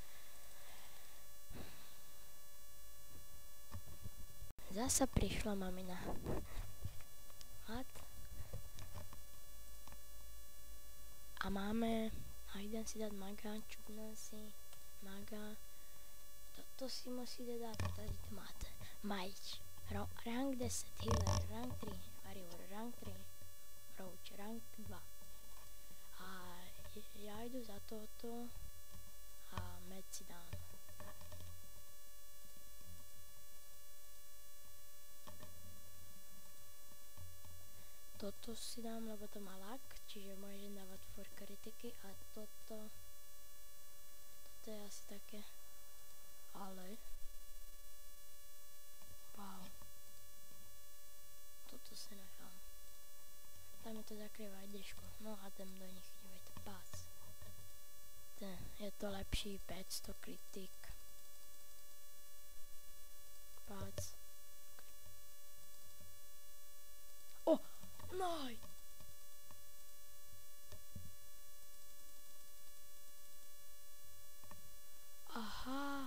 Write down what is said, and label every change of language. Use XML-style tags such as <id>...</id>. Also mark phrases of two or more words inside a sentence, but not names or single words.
<sk>Zasa prišla mamina.</sk> <en>What?</en> <sk>A máme, a idem si dať maga, čupnem si, maga. Toto si musíte dať,</sk> <cs>tady to máte.</cs> <en>Mage, rank 10, healer, rank 3, warrior, rank 3, roach, rank 2.</en> <sk>A ja jdu za toto a med si dám. Toto si dám, lebo to má lak, čiže môžem dávať for kritiky a toto je asi také, ale wow, toto si nechám. Tam mi to zakrýva aj držku,</sk> <cs>no a jdem do nich, dívejte, pác. Je to lepší, 500 kritik. Pác. O! Noj! Aha!</cs>